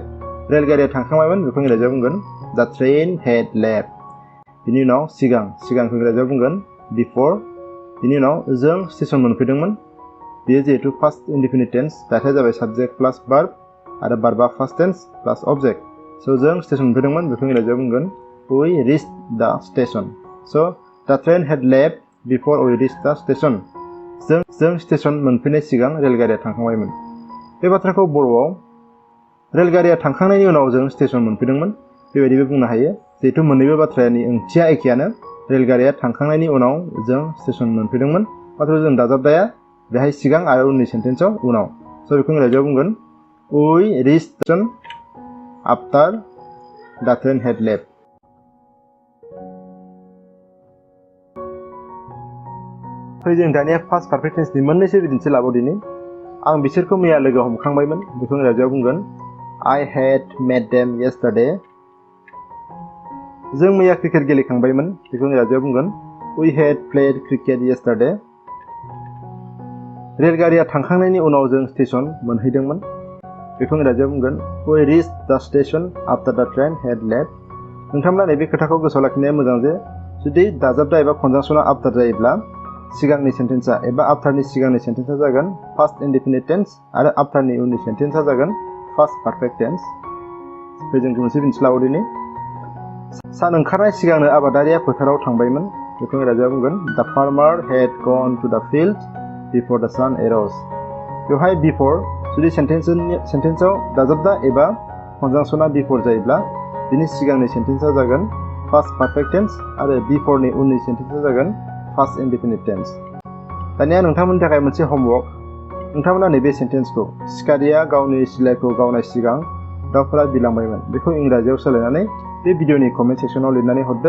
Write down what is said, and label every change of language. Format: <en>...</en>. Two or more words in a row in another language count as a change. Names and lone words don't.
<brx>रेलगारिया थांखांबायमोन बेखौ इंराजियाव बुंगोन</brx> <en>the train had left</en> <brx>बिनि उनाव सिगांखौ इंराजियाव बुंगोन बिफर बिनि उनाव जों स्टेशन मोनफैदोंमोन बेयो जिहेतु</brx> <en>past indefinite tense</en> <brx>दाथाया जाबाय</brx> <en>subject plus verb</en> <brx>आरो भार्बा</brx> <en>past tense plus object so'</en> <brx>जों स्टेशन मोनफैदोंमोन बेखौ इंराजियाव बुंगोन</brx> <en>we reached the station</en> <brx>स'</brx> <en>the train had left before we reached the station</en> <brx>जों स्टेशन मोनफैनाय सिगां रेलगारिया थांखांबायमोन बे बाथ्राखौ बर'आव रेलगारिया थांखांनायनि उनाव जों स्टेशन मोनफैदोंमोन बेबायदिबो बुंनो हायो जिहेतु मोननैबो बाथ्रानि ओंथिया एखेयानो रेलगारिया थांखांनायनि उनाव जों स्टेशन मोनफैदोंमोन मात्र जों दाजाबदाया बेहाय सिगां आरो उननि सेन्टेन्सआव उनाव स' बेखौ इंराजियाव बुंगोन</brx> <en>we reached the station after the train had left</en> <brx>फै जों दानिया</brx> <en>past perfect tenseनि</en> <brx>मोननैसो बिदिन्थि लाबावदिनि आं बिसोरखौ मैया लोगो हमखांबायमोन बेखौ इंराजियाव बुंगोन</brx> <en>I had met them yesterday</en> <brx>जों मैया क्रिकेट गेलेखांबायमोन बेखौ इंराजियाव बुंगोन</brx> <en>we had played cricket</en> <brx>yesterday रेलगारिया थांखांनायनि उनाव जों स्टेशन मोनहैदोंमोन बेखौ इंराजियाव बुंगोन</brx> <en>we reached the station after the train had left</en> <brx>नोंथांमोना नैबे खोथाखौ गोसोआव लाखिनाया मोजां जे जुदि दाजाबदा एबा कनजांक्सना आफ्टार जायोब्ला सिगांनि सेन्टेन्सआ एबा आफ्टारनि सिगांनि सेन्टेन्सआ जागोन</brx> <en>past indefinite tense</en> <brx>आरो आफ्टारनि उननि सेन्टेन्सआ जागोन</brx> <en>past perfect tense</en> <brx>फै जों मोनसे बिदिन्थि लाबावदिनि सान ओंखारनाय सिगांनो आबादारिया फोथाराव थांबायमोन बेखौ इंराजियाव बुंगोन</brx> <en>the farmer had gone to the field before the sun arose</en> <brx>बेवहाय बिफोर जुदि सेन्टेन्सआव दाजाबदा एबा कनजांसनआ बिफोर जायोब्ला बिनि सिगांनि सेन्टेन्सआ जागोन</brx> <en>past perfect tense</en> <brx>आरो बिफोरनि उननि सेन्टेन्सआ जागोन</brx> <en>past indefinite tense.</en> <brx>दानिया नोंथांमोननि थाखाय मोनसे होमवर्क। नोंथांमोना नैबे सेन्टेन्सखौ सिखारिया गावनि सिलाइखौ गावनाय सिगां दाउफोरा बिरलांबायमोन बेखौ इंराजियाव सोलायनानै बे भिडिअनि</brx> <en>comment sectionआव</en> <brx>लिरनानै हरदो।</brx>